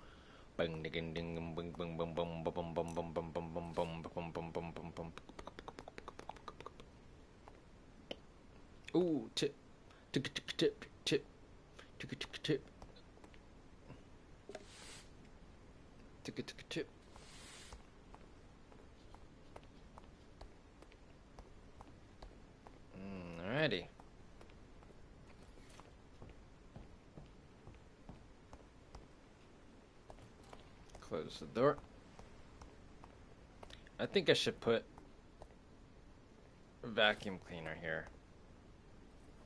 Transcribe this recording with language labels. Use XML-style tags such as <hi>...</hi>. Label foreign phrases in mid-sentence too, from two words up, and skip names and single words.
<en>Bang ding ding bang bang bang bang bang bang bang bang bang bang bang bang bang bang bang bang. Ooh, tip, tip, tip, tip, tip, tip, tip, tip, tip, tip, tip. Alrighty. Close the door. I think I should put a vacuum cleaner here.</en>